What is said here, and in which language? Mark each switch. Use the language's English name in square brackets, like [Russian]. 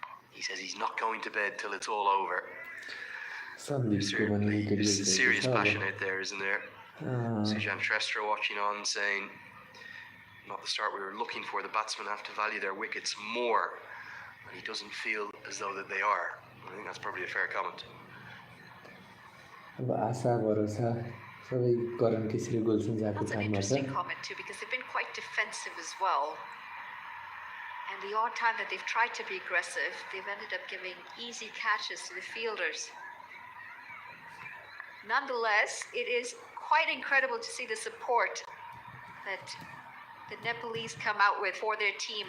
[English] He says he's not going to bed till it's all over. Certainly, there's serious passion out there, isn't there? Sujan Trestra watching on, saying, not the start we were looking for. The batsmen have to value their wickets more, and he doesn't feel as though that they are. I think that's probably a fair comment. [Nepali] अब आशा भरोसा सबै करण केसरी गुलसन जाको [English] That's an [Nepali] छानमा छ [English] interesting comment too, because they've been quite defensive as well. And the odd time that they've tried to be aggressive, they've ended up giving easy catches to the fielders. Nonetheless, it is quite incredible to see the support that the Nepalese come out with for their team.